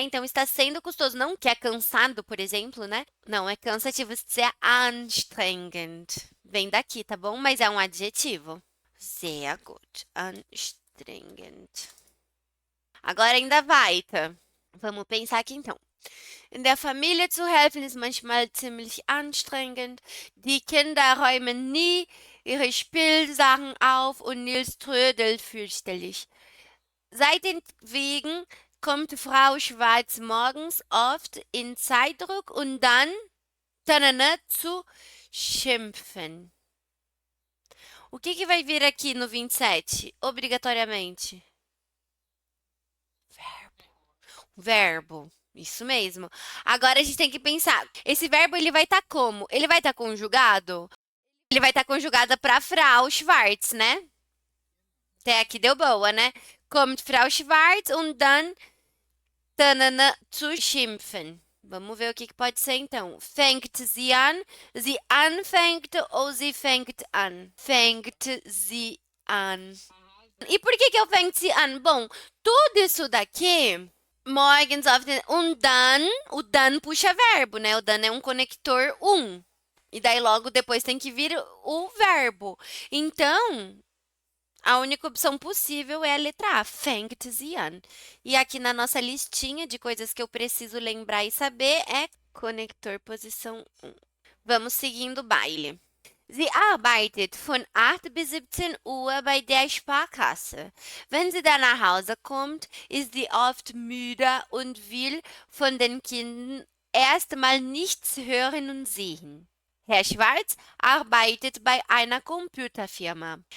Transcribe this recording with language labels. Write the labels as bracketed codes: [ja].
[pt] Então, está sendo custoso. Não que é cansado, por exemplo, né? Não, é cansativo. [de] Sehr anstrengend. [pt] Vem daqui, tá bom? Mas é um adjetivo. [de] Sehr gut. [pt] Anstrengend. Agora ainda weiter. Vamos pensar aqui então. [de] In der Familie zu helfen ist manchmal ziemlich anstrengend. Die Kinder räumen nie ihre Spielsachen auf und Nils trödelt fürchterlich. Seit den Wegen kommt Frau Schwarz morgens oft in Zeitdruck und dann zu schimpfen. [pt] O que vai vir aqui no 27, obrigatoriamente? Verbo. Isso mesmo. Agora a gente tem que pensar. Esse verbo ele vai estar como? Ele vai estar conjugado? Ele vai estar conjugado para Frau Schwarz, né? Até aqui deu boa, né? [de] kommt Frau Schwarz und dann tanana, zu schimpfen. [pt] Vamos ver o que pode ser então. [de] Fängt sie an? Sie anfängt ou sie fängt an? Fängt sie an. [pt] E por que eu [de] fängt sie an? [pt] Bom, tudo isso daqui, [de] morgens auf den, [pt] o dann puxa verbo, né? O dann é um conector E daí logo depois tem que vir o verbo. Então, a única opção possível é a letra A, [de] fängt sie an. [pt] E aqui na nossa listinha de coisas que eu preciso lembrar e saber é conector posição 1. Vamos seguindo o baile. [de] Sie arbeitet von 8 bis 17 Uhr bei der Sparkasse. Wenn sie dann nach Hause kommt, ist sie oft müde und will von den Kindern erstmal nichts hören und sehen. Herr Schwarz arbeitet bei einer Computerfirma.